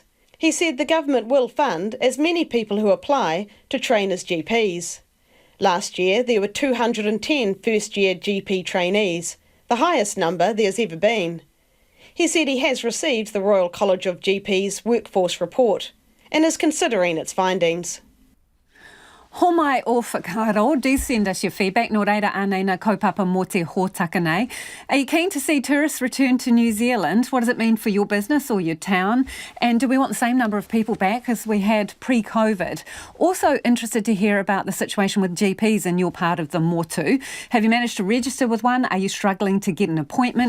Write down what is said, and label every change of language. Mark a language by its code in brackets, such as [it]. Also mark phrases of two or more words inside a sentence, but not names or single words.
[en] He said the government will fund as many people who apply to train as GPs. Last year, there were 210 first-year GP trainees, the highest number there's ever been. He said he has received the Royal College of GPs workforce report and is considering its findings. [mi] Ho mai o whakaro, [en] do send us your feedback. [mi] Nō reira ānei nā kaupapa mō te hōtaka nei. [en] Are you keen to see tourists return to New Zealand? What does it mean for your business or your town? And do we want the same number of people back as we had pre-COVID? Also interested to hear about the situation with GPs in your part of the motu. Have you managed to register with one? Are you struggling to get an appointment?